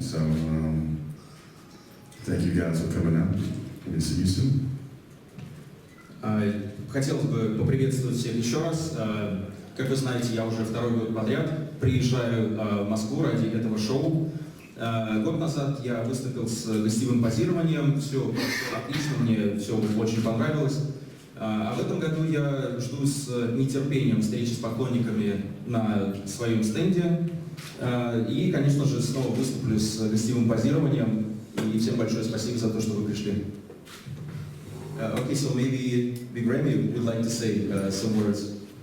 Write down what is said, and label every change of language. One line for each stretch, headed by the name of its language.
English: So thank you guys for coming out. We'll see you soon.
Russian: Хотелось бы поприветствовать всех еще раз. Как вы знаете, я уже второй год подряд приезжаю в Москву ради этого шоу. Год назад я выступил с гостевым позированием, все отлично, мне все очень понравилось. А в этом году я жду с нетерпением встречи с поклонниками на своем стенде. И, конечно же, снова выступлю с гостевым позированием. И всем большое спасибо за то, что вы пришли.
English: Okay, so maybe Big Ramy would like to say some words.